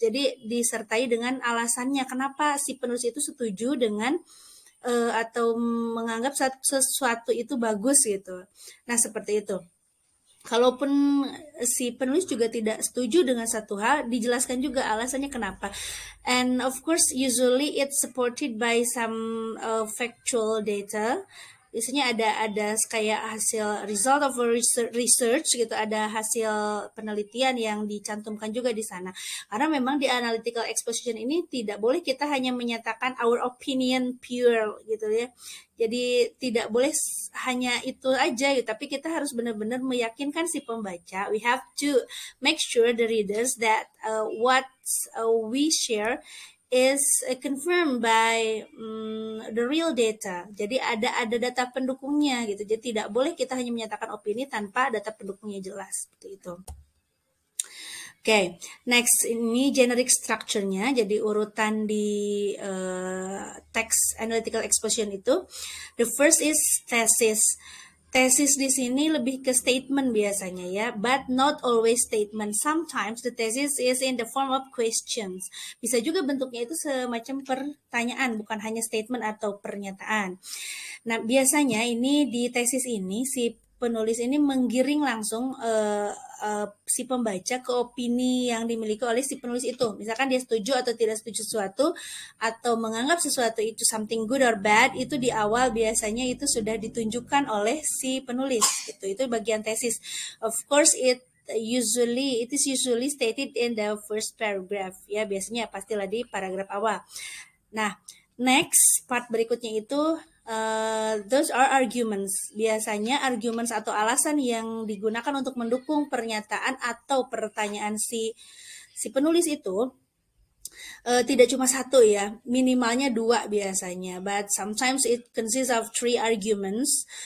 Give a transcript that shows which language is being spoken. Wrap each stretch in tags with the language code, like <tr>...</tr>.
<id>Jadi disertai dengan alasannya kenapa si penulis itu setuju dengan atau menganggap sesuatu itu bagus gitu. Nah seperti itu. Kalaupun si penulis juga tidak setuju dengan satu hal, dijelaskan juga alasannya kenapa.</id> <en>And of course, usually it's supported by some factual data.</en> <id>Biasanya ada kayak hasil</id> <en>result of research</en> <id>gitu, ada hasil penelitian yang dicantumkan juga di sana. Karena memang di analytical exposition ini tidak boleh kita hanya menyatakan</id> <en>our opinion pure</en> <id>gitu ya. Jadi tidak boleh hanya itu aja gitu, tapi kita harus benar-benar meyakinkan si pembaca.</id> <en>We have to make sure the readers that what we share is confirmed by the real data.</en> <id>Jadi ada data pendukungnya gitu. Jadi tidak boleh kita hanya menyatakan opini tanpa data pendukungnya jelas seperti itu. Oke, next ini generic structure-nya, jadi urutan di text analytical exposition itu.</id> <en>The first is thesis.</en> <id>Thesis di sini lebih ke statement biasanya ya,</id> <en>but not always statement. Sometimes the thesis is in the form of questions.</en> <id>Bisa juga bentuknya itu semacam pertanyaan, bukan hanya statement atau pernyataan. Nah, biasanya ini di tesis ini si penulis ini menggiring langsung si pembaca ke opini yang dimiliki oleh si penulis itu. Misalkan dia setuju atau tidak setuju sesuatu atau menganggap sesuatu itu</id> <en>something good or bad,</en> <id>itu di awal biasanya itu sudah ditunjukkan oleh si penulis gitu. Itu bagian tesis.</id> <en>Of course it is usually stated in the first paragraph ya,</en> <id>biasanya pastilah di paragraf awal.</id> <en>Nah, next part</en> <id>berikutnya itu</id> <en>those are arguments.</en> <id>Biasanya arguments atau alasan yang digunakan untuk mendukung pernyataan atau pertanyaan si penulis itu tidak cuma satu ya, minimalnya 2 biasanya.</id> <en>But sometimes it consists of 3 arguments.</en>